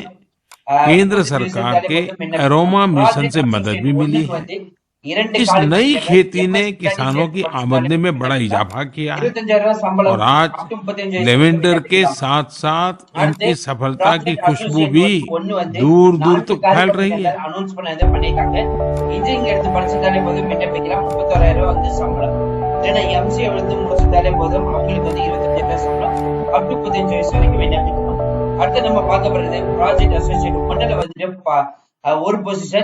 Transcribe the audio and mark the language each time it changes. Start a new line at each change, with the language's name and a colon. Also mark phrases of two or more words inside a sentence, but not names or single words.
Hindi: इन्हें केंद्र सरकार के अरोमा मिशन से मदद भी मिली है। इस नई खेती ने किसानों की आमदनी में बड़ा इजाफा किया है और आज लेवेंडर के साथ साथ इनकी सफलता की खुशबू भी दूर दूर तक फैल रही है।
Tamil: அனௌன்ஸ் பண்ணது பண்ணிருக்காங்க. இன்ஜினியரிங் எடுத்து படிச்சிருந்தாலே போதும் விண்ணப்பிக்கலாம். 31000 ரூபாய் வந்து சம்பளம். இல்லைன்னா எம்சிஏ எடுத்து முடிச்சிருந்தாலே போதும் அவங்களுக்கு வந்து 25,000 சம்பளம்.
English: up to
Tamil: 35 வயசு வரைக்கும் விண்ணப்பிக்கலாம். அடுத்து நம்ம பார்க்க போறது
English: project associate
Tamil: ஒன்னுல வந்துட்டு ஒரு பொசிஷன்.